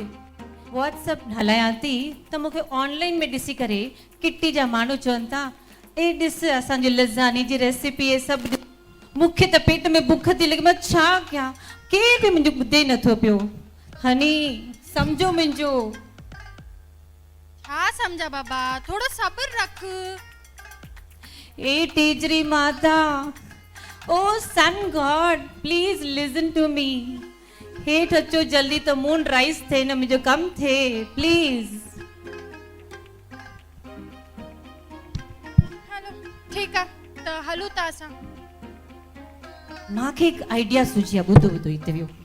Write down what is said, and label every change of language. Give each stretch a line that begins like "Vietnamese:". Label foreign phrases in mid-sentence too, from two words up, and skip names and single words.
Sindhi: व्हाट्सअप हलायां थी त मूंखे ऑनलाइन में ॾिसी करे किटी जा माण्हू चवनि था, ए ॾिस असांजी लज़ानी जी रेसिपी आहे सभु। मूंखे त पेट में बुख थी लॻे, मां छा कयां? केर बि मुंहिंजो ॿुधे नथो पियो। हनी सम्झो मुंहिंजो। छा सम्झा बाबा, थोड़ो सब्र रख। ए टीजरी माता,
English: O sun god please listen to me.
Sindhi: हेठि अचो जल्दी त मून राइस थिए न मुंहिंजो कमु थिए प्लीज। हलो ठीकु आहे, त हलूं था असां। मूंखे हिकु आइडिया सुझी आहे, ॿुधो ॿुधो हिते वियो।